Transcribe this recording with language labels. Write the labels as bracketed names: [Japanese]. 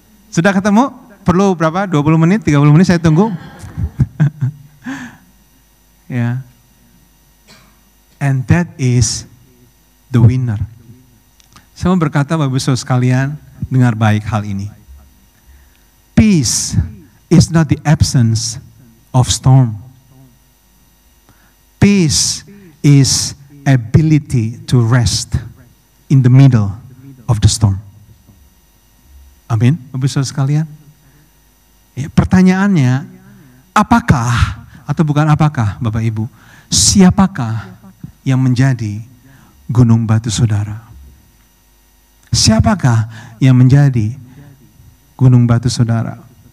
[Indonesian] Sudah ketemu? Perlu berapa? 20 menit, 30 menit saya tunggu. [English] Ya. And that is the winner. [Indonesian] Saya mau berkata Bapak Ibu sekalian, dengar baik hal ini. [English] Peace is not the absence of storm. Peace is ability to rest in the middle of the storm. [Indonesian] Amin, Bapak Ibu sekalian. Ya, pertanyaannya, apakah atau bukan apakah Bapak Ibu, siapakah yang menjadi gunung batu saudara? Siapakah yang menjadi gunung batu saudara?